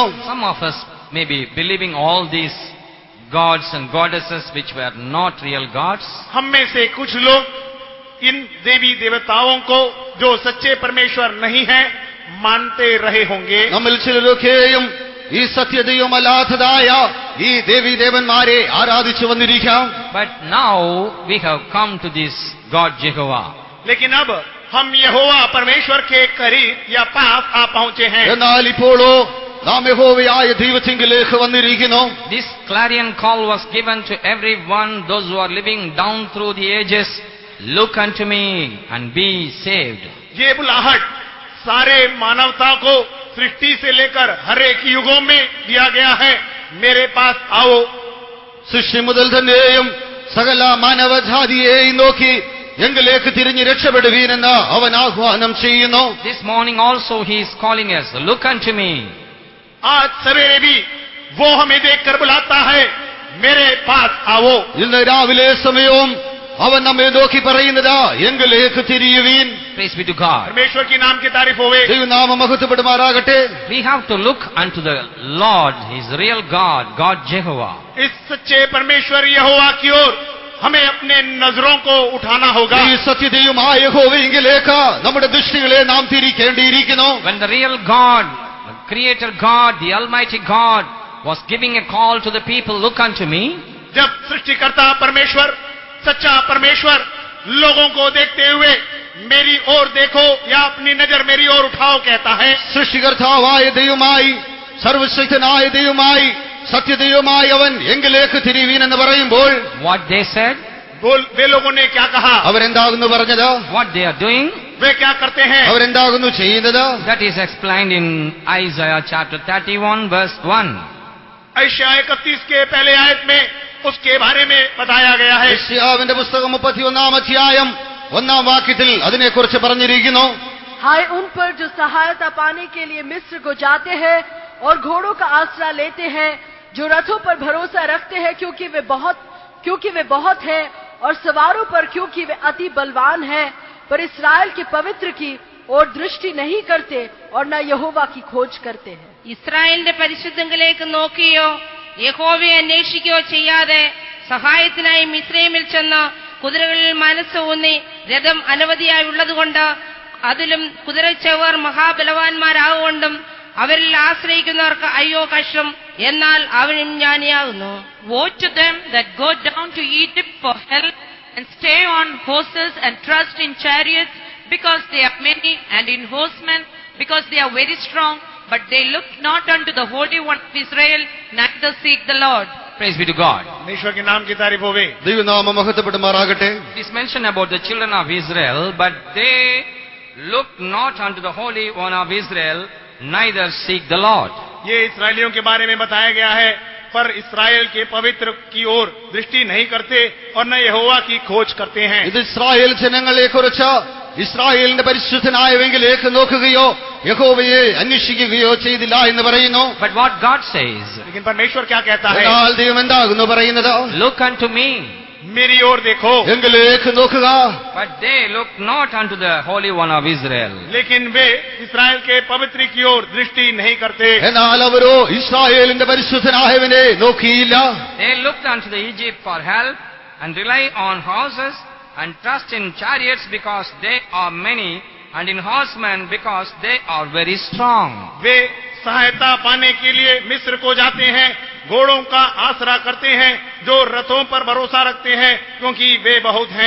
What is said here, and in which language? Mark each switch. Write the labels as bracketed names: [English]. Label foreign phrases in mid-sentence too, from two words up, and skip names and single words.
[English] Some of us may be believing all these gods and goddesses which were not real gods. [Hindi] हम में से कुछ लोग इन देवी देवताओं को जो सच्चे परमेश्वर नहीं हैं मानते रहे होंगे. [Malayalam] നമ്മിൽ ചിലരൊക്കെയും ഈ സത്യദൈവമല്ലാത്തതായ ഈ ദേവീദേവന്മാരെ ആരാധിച്ചു വന്നിരിക്കാം. [English] But now we have come to this God Jehovah. [Hindi] लेकिन अब हम यहोवा परमेश्वर के करीब या पास आ पहुंचे हैं। [Malayalam] എന്നാൽ ഇപ്പോഴോ നാം യഹോവയായ ദൈവത്തിങ്കിലേക്ക് വന്നിരിക്കുന്നു. [English] This clarion call was given to everyone, those who are living down through the ages. Look unto me and be saved. [Hindi] ये बुलाहट सारे मानवता को सृष्टि से लेकर हर एक युगों में दिया गया है। मेरे पास आओ। [Malayalam] സൃഷ്ടി മുതൽ തന്നെയും സകല മാനവജാതിയെയും നോക്കി എങ്കിലേക്ക് തിരിഞ്ഞ് രക്ഷപ്പെടുവീനെന്ന് അവൻ ആഹ്വാനം ചെയ്യുന്നു. [English] This morning also he is calling us, look unto me. [Hindi] आज सवेरे भी वो हमें देखकर बुलाता है, मेरे पास आओ। [Malayalam] ഇന്ന് രാവിലെ സമയവും അവൻ നമ്മെ നോക്കി പറയുന്നത് എങ്കിലേക്ക് തിരിയുവീൻ. [English] Praise be to God. [Hindi] परमेश्वर की नाम की तारीफ होवे। [Malayalam] ദൈവനാമം മഹത്വപ്പെടുമാറാകട്ടെ. [English] We have to look unto the Lord, his real God, God Jehovah. [Hindi] इस सच्चे परमेश्वर यहोवा की ओर हमें अपने नजरों को उठाना होगा। [Malayalam] ഈ സത്യതയുമായ യഹോവയെങ്കിലേക്ക് നമ്മുടെ ദൃഷ്ടികളെ നാം തിരിക്കേണ്ടിയിരിക്കുന്നു. [English] When the real God, the creator God, the almighty God was giving a call to the people, look unto me. [Hindi] जब सृष्टिकर्ता परमेश्वर, सच्चा परमेश्वर लोगों को देखते हुए मेरी ओर देखो या अपनी नजर मेरी ओर उठाओ कहता है, [Malayalam] സൃഷ്ടികർത്താവായ ദൈവമായി സർവശക്തനായ ദൈവമായി സത്യദൈവമായ അവൻ എങ്കിലേക്ക് തിരിവീൻ എന്ന് പറയുമ്പോൾ [English] What they said, [Hindi] वे लोगों ने क्या कहा, [Malayalam] അവരെന്താകുന്നു പറഞ്ഞത്? [English] what they are doing, [Hindi] वे क्या करते हैं, [Malayalam] അവരെന്താകുന്നു ചെയ്യുന്നത്? [English] that is explained in Isaiah chapter 31 verse 1. [Hindi] ऐशाया 31 के पहले आयत में उसके बारे में बताया गया है। [Malayalam] യെശയ്യാവിന്റെ പുസ്തകം 31-ാം അധ്യായം 1-ാം വാക്യത്തിൽ അതിനെക്കുറിച്ച് പറഞ്ഞിരിക്കുന്നു. [Hindi] हाय उन पर जो सहायता पाने के लिए मिस्र को जाते हैं और घोड़ों का आसरा लेते हैं, जो रथों पर भरोसा रखते हैं क्योंकि वे बहुत हैं, और सवारों पर क्योंकि वे अति बलवान हैं, पर इस्राएल के पवित्र की और दृष्टि नहीं करते और न यहोवा की खोज करते हैं. [Malayalam] ഇസ്രായേലിന്റെ പരിശുദ്ധങ്കിലേക്ക് നോക്കിയോ യഹോവയെ അന്വേഷിക്കുകയോ ചെയ്യാതെ സഹായത്തിനായി മിസ്രൈമിൽ ചെന്ന് കുതിരകളിൽ മനസ്സ് ഊന്നി രഥം അനവധിയായി ഉള്ളതുകൊണ്ട് അതിലും കുതിരച്ചവർ മഹാബലവാന്മാരാകൊണ്ടും അവരിൽ ആശ്രയിക്കുന്നവർക്ക് അയ്യോ കഷ്ടം, എന്നാൽ അവനും ജ്ഞാനിയാകുന്നു. [English] Woe to them that go down to Egypt for help and stay on horses and trust in chariots, because they are many, and in horsemen, because they are very strong, but they look not unto the Holy One of Israel, neither seek the Lord. Praise be to God. [Hindi] परमेश्वर के नाम की तारीफ होवे। [Malayalam] ദൈവനാമം മഹത്വപ്പെടുമാറാകട്ടെ. [English] It is mentioned about the children of Israel, but they look not unto the Holy One of Israel, neither seek the Lord. [Hindi] ये इस्राएलियों के बारे में बताया गया है, पर इस्राएल के पवित्र की ओर दृष्टि नहीं करते और न यहोवा की खोज करते हैं। [Malayalam] ഇത് ഇസ്രായേൽ ജനങ്ങളെ കുറിച്ച് ഇസ്രായേലിന്റെ പരിശുദ്ധനായവെങ്കിലേക്ക് നോക്കുകയോ യഹോവയെ അന്വേഷിക്കുകയോ ചെയ്തില്ല എന്ന് പറയുന്നു. [English] But what God says, [Hindi] लेकिन परमेश्वर क्या कहता है, [Malayalam] എന്നാൽ ദൈവം എന്താകുന്നു പറയുന്നത്? [English] look unto me. [Hindi] मेरी ओर देखो। [Malayalam] എങ്കിലേക്ക് നോക്കുക. [English] But they look not unto the Holy One of Israel. [Hindi] लेकिन वे इस्राएल के पवित्र की ओर दृष्टि नहीं करते। [Malayalam] എന്നാൽ അവരോ ഇസ്രായേലിന്റെ പരിശുദ്ധനായവനെ നോക്കിയില്ല. [English] They looked unto the Egypt for help and rely on horses and trust in chariots because they are many, and in horsemen because they are very strong. [Hindi] वे सहायता पाने के लिए मिस्र को जाते हैं, घोड़ों का आसरा करते हैं, जो रथों पर भरोसा रखते हैं क्योंकि वे बहुत हैं।